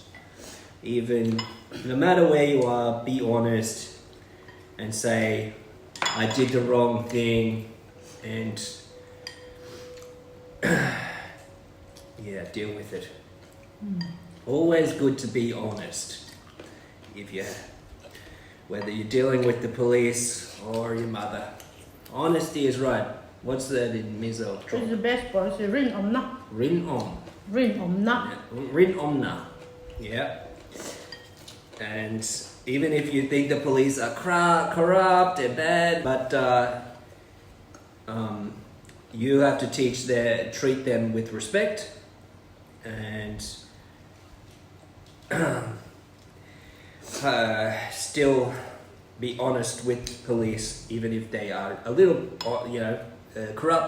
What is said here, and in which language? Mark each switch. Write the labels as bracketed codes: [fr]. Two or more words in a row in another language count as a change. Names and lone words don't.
[en] Even no matter where you are, be honest and say, I did the wrong thing, and deal with it. Always good to be honest. Whether you're dealing with the police or your mother, honesty is right. What's that in Mizo? It's the best part. It's [lus] rin om na. Rin om. Rin om na. Rin omna. [en] Yeah. And even if you think the police are corrupt and bad, but you have to treat them with respect, and still be honest with police, even if they are a little, corrupt.